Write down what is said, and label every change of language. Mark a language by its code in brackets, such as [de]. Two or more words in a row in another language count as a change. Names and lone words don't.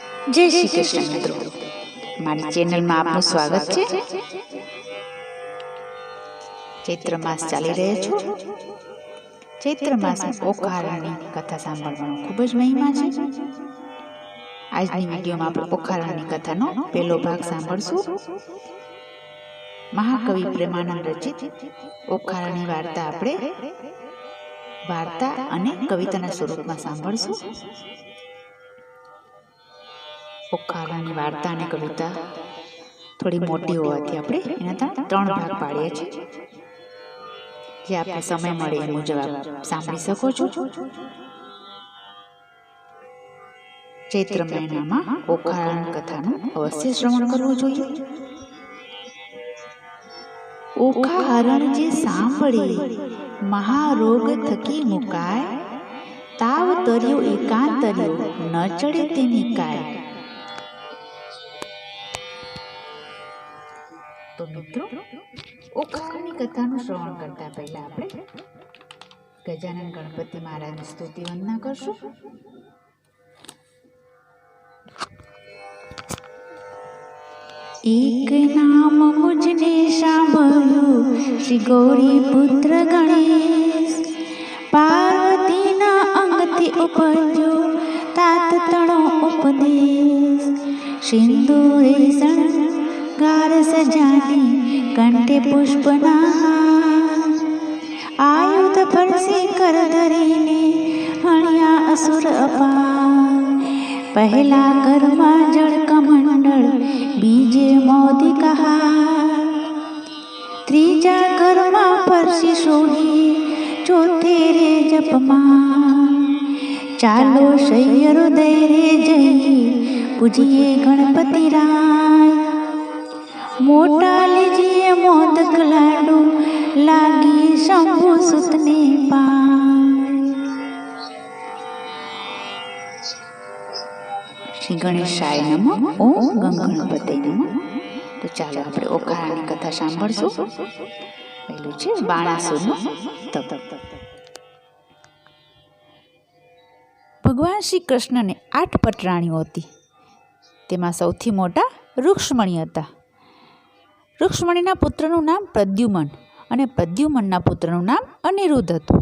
[gu] જય શ્રી કૃષ્ણ મિત્રો, મારી ચેનલ માં આપનું સ્વાગત હૈ। ચૈત્ર માસ ચાલી રહ્યો છો। ચૈત્ર માસ માં ઓખાહરણની કથા सांभळવાનો ખૂબ જ મહિમા હૈ। આજની વિડિયો માં આપણે ઓખાહરણની કથાનો પહેલો ભાગ સાંભળશું। મહાકવિ પ્રેમાનંદ રચિત ઓખાહરણની વાર્તા આપણે વાર્તા અને કવિતાના સ્વરૂપમાં સાંભળશું। ઓખાહરણની વાર્તા અને કવિતા થોડી મોટી હોવાથી આપણે એના 3 ભાગ પાડ્યા છે, જે આપણે સમય મળે એ મુજબ આપ સાંભળી શકો છો। ચૈત્ર મહિનામાં ઓખાહરણની કથાનું અવશ્ય શ્રવણ કરવું જોઈએ। ઓખાહરણ જે સાંભળી મહારોગ થકી મુકાય, તાવ તર્યો એકાંતર્યો ન ચઢે તેની કાય। તો મિત્રો, ઓખાહરણની કથાનું શ્રવણ કરતા પહેલા આપણે ગજાનન ગણપતિ મહારાજની સ્તુતિ વંદના કરશું। એક નામ મુજને સાંભળ્યું, શ્રી ગૌરી પુત્ર ગણેશ। પાર્વતીના અંગથી ઉપજ્યો તાત તણો ઉપદેશ। સિંદૂરે શણગાર સજાની કંઠે પુષ્પના હાર। આયુધ ફરસી કર ધરીને હણિયા અસુર અપાર। પહેલા કરમાં જડ કમંડળ બીજે મોદી કહા। ત્રીજા કરમાં ફરસી સોહી ચોથે રે જપમાં। ચાલો શય્યરો દૈરે જઈ પૂજીએ ગણપતિ રાય। મોટા લીજીએ મોદક લાડુ લાગી શંભુ સુતને પાય। શ્રી ગણેશાય નમઃ। ઓમ ગંગણપતે નમઃ। તો ચાલો આપણે ઓખાહરણની કથા સાંભળશું। पहेલું છે બાણાસુરનો તપ। ભગવાન શ્રી કૃષ્ણને 8 પટરાણીઓ હતી। તેમાં સૌથી મોટા રુક્ષ્મણી હતા। રુક્ષ્મણીના પુત્રનું નામ પ્રદ્યુમન અને પ્રદ્યુમનના પુત્રનું નામ અનિરુદ્ધ હતું।